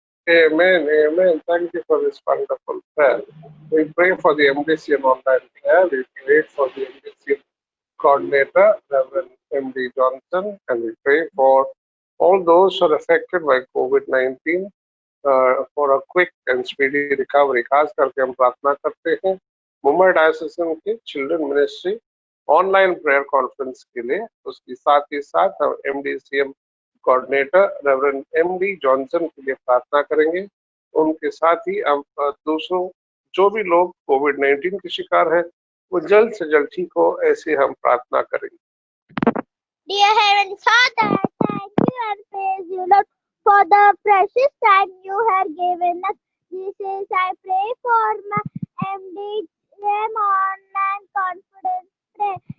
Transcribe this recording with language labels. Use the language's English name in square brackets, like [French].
[English] Amen, amen. Thank you for this wonderful prayer. We pray for the MDCM online prayer. We pray for the MDCM coordinator, Reverend M.D. Johnson, and we pray for all those who are affected by COVID-19 for a quick and speedy recovery. [Hindi] खास करके हम प्रार्थना करते हैं मुंबई डायोसीजन की children ministry online prayer conference के लिए, उसके साथ ही साथ हम MDCM coordinator reverend M.D. Johnson के लिए प्रार्थना करेंगे। उनके साथ ही हम दूसरों जो भी लोग कोविड-19 के शिकार हैं वो जल्द से जल्द ठीक हो, ऐसे हम प्रार्थना करेंगे। [English] Dear Heavenly Father, I thank you and praise you, Lord, for the precious time you have given us. Jesus, I pray for my MDCM online confidence prayer.